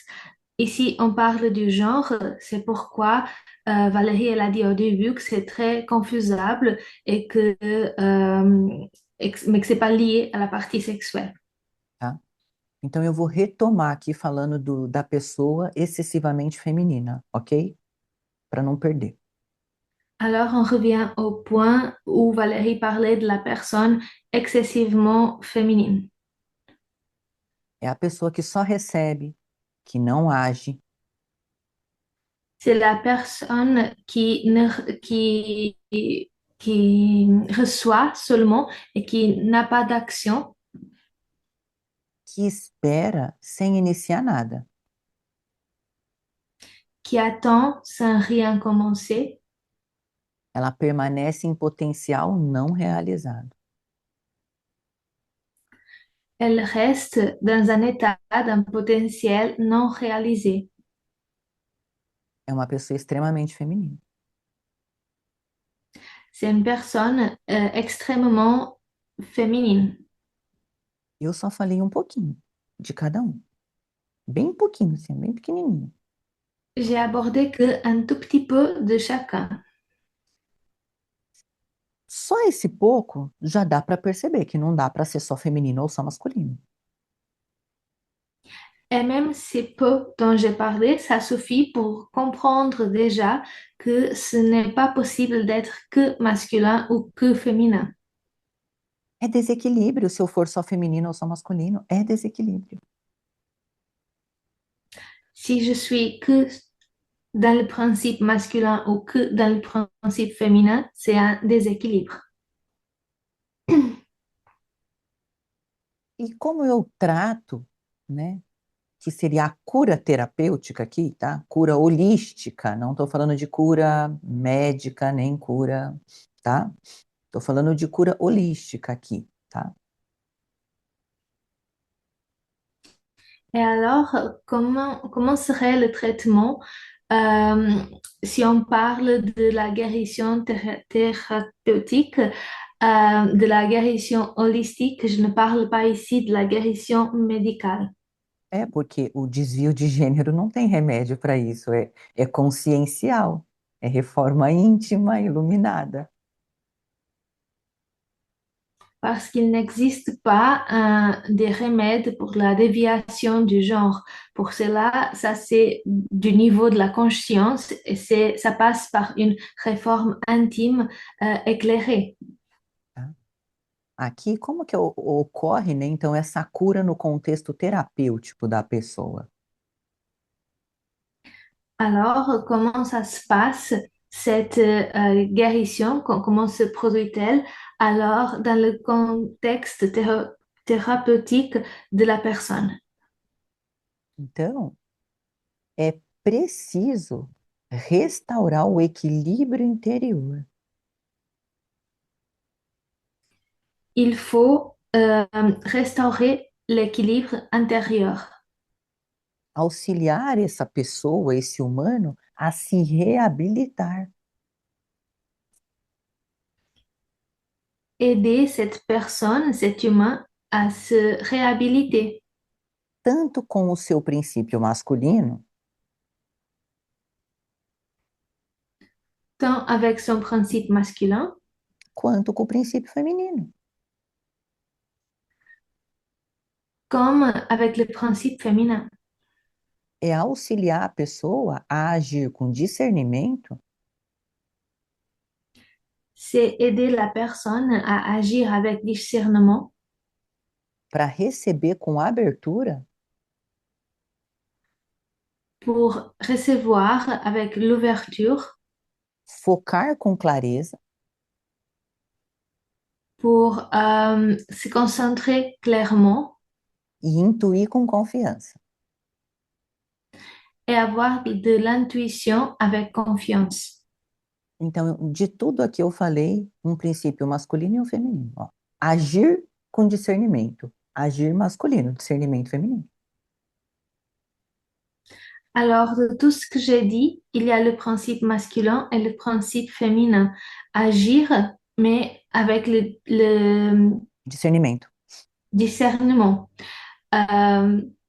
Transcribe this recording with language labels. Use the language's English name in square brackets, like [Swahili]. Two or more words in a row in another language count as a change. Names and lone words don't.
[French] Ici, on parle du genre, c'est pourquoi Valérie, elle a dit au début que c'est très confusable et mais que c'est pas lié à la partie sexuelle. [Portuguese] Tá? Então eu vou retomar aqui falando da pessoa excessivamente feminina, ok? Para não perder. [French] Alors, on revient au point où Valérie parlait de la personne excessivement féminine. [Portuguese] É a pessoa que só recebe, que não age, [French] C'est la personne qui reçoit seulement et qui n'a pas d'action, [Portuguese] que espera sem iniciar nada. [French] qui attend sans rien commencer. [Portuguese] Ela permanece em potencial não realizado. [French] Elle reste dans un état d'un potentiel non réalisé. [Portuguese] É uma pessoa extremamente feminina. [French] C'est une personne extrêmement féminine. [Portuguese] Eu só falei um pouquinho de cada um. Bem pouquinho, assim, bem pequenininho. [French] J'ai abordé que un tout petit peu de chacun. [Portuguese] Só esse pouco já dá para perceber que não dá para ser só feminino ou só masculino. [French] Et même ces peu dont j'ai parlé, ça suffit pour comprendre déjà que ce n'est pas possible d'être que masculin ou que féminin. [Portuguese] É desequilíbrio se eu for só feminino ou só masculino. É desequilíbrio. [French] Si je suis que dans le principe masculin ou que dans le principe féminin, c'est un déséquilibre. [Portuguese] E como eu trato, né, que seria a cura terapêutica aqui, tá? Cura holística, não estou falando de cura médica, nem cura, tá? Estou falando de cura holística aqui, tá? [French] Et alors, comment serait le traitement euh, si on parle de la guérison thérapeutique, de la guérison holistique? Je ne parle pas ici de la guérison médicale. [Portuguese] É porque o desvio de gênero não tem remédio para isso, é consciencial, é reforma íntima, iluminada. [French] Parce qu'il n'existe pas des remèdes pour la déviation du genre. Pour cela, ça c'est du niveau de la conscience et ça passe par une réforme intime éclairée. [Portuguese] Tá? Aqui, como que ocorre, né, então, essa cura no contexto terapêutico da pessoa? [French] Alors, comment ça se passe, cette guérison? Comment se produit-elle? Alors, dans le contexte thérapeutique de la personne. [Portuguese] Então, é preciso restaurar o equilíbrio interior. [French] Il faut restaurer l'équilibre intérieur. [Portuguese] Auxiliar essa pessoa, esse humano, a se reabilitar. [French] Aider cette personne, cet humain, à se réhabiliter, [Portuguese] Tanto com o seu princípio masculino, [French] tant avec son principe masculin [Portuguese] quanto com o princípio feminino. [French] comme avec le principe féminin. [Portuguese] É auxiliar a pessoa a agir com discernimento [French] C'est aider la personne à agir avec discernement [Portuguese] para receber com abertura [French] pour recevoir avec l'ouverture, [Portuguese] focar com clareza [French] pour se concentrer clairement [Portuguese] e intuir com confiança. [French] et avoir de l'intuition avec confiance. [Portuguese] Então, de tudo aqui eu falei um princípio masculino e um feminino. Ó. Agir com discernimento. Agir masculino, discernimento feminino. [French] Alors, de tout ce que j'ai dit, il y a le principe masculin et le principe féminin. Agir, mais avec le [Portuguese] Discernimento. [French] discernement. Euh,